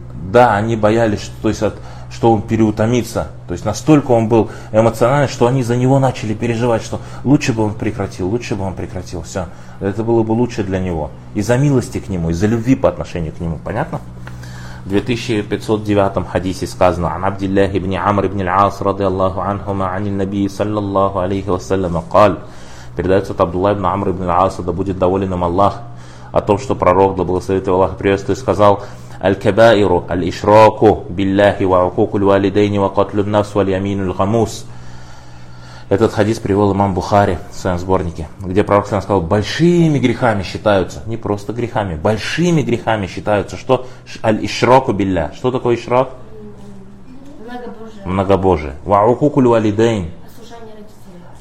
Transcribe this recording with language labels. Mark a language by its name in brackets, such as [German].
[Russian] Да, они боялись, что он переутомится. То есть настолько он был эмоциональный, что они за него начали переживать, что лучше бы он прекратил, лучше бы он прекратил. Все, это было бы лучше для него. Из-за милости к нему, из-за любви по отношению к нему. Понятно? В 2509 хадисе сказано: [Arabic] عن عبد الله بن عمرو بن العاص رضي الله عنهما عن النبي صلى الله عليه وسلم قال. [Russian] Передается от Абдулла ибн Амра ибн аль-Аса, да будет доволен им Аллах, о том, что пророк, да благословит его Аллах, приветствует, сказал: [Arabic] الكبائر الإشراك بالله وعقوق الوالدين وقتل النفس واليمين الغموس. [Russian] Этот хадис привел имам Бухари в своем сборнике, где пророк сказал, большими грехами считаются, не просто грехами, большими грехами считаются, что аль-ишраку билля. Что такое ишрак? Многобожие. Многобожие. [Arabic] Ва-укуку ль-валидейн. [Russian] Ослушание родителей.